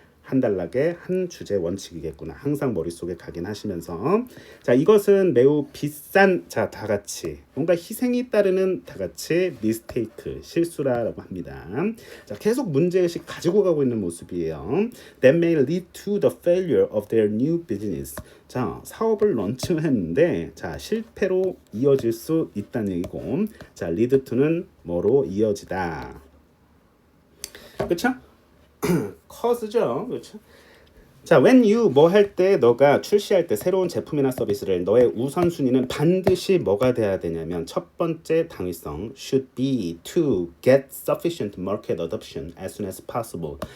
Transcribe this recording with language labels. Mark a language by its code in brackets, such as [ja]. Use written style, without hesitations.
[ko] 한 단락의 한 주제 원칙이겠구나. 항상 머릿속에 각인하시면서 자, 이것은 매우 비싼 자, 다 같이 뭔가 희생이 따르는 다 같이 미스테이크 실수라고 합니다. 자, 계속 문제의식 가지고 가고 있는 모습이에요. [en] That may lead to the failure of their new business. [ko] 자, 사업을 런칭했는데 자, 실패로 이어질 수 있다는 얘기고. 자, lead to는 뭐로 이어지다. 그렇죠? cause죠. 그렇죠? 자, [en] when you [ko] 뭐 할 때 너가 출시할 때 새로운 제품이나 서비스를 너의 우선순위는 반드시 뭐가 돼야 되냐면 첫 번째 당위성 [en] should be to get sufficient market adoption as soon as possible.